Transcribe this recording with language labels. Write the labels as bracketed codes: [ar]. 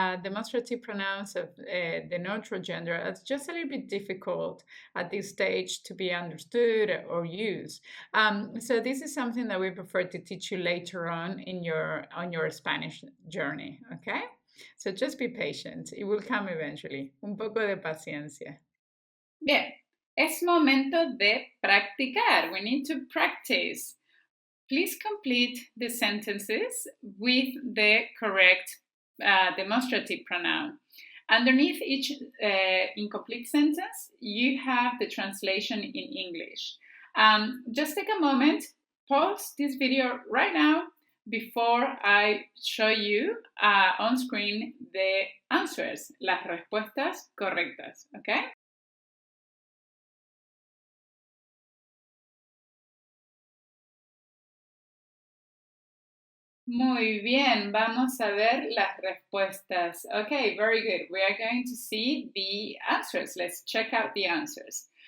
[en] Demonstrative pronouns of the neutral gender are just a little bit difficult at this stage to be understood or used. So this is something that we prefer to teach you later on in your Spanish journey, okay? So just be patient. It will come eventually. [es] Un poco de paciencia. Bien, es momento de practicar. [en] We need to practice. Please complete the sentences with the correct demonstrative pronoun. Underneath each incomplete sentence, you have the translation in English. Just take a moment, pause this video right now before I show you on screen the answers, [es] las respuestas correctas, [en] okay? [es] Muy bien, vamos a ver las respuestas. [en] Okay, very good. We are going to see the answers. Let's check out the answers.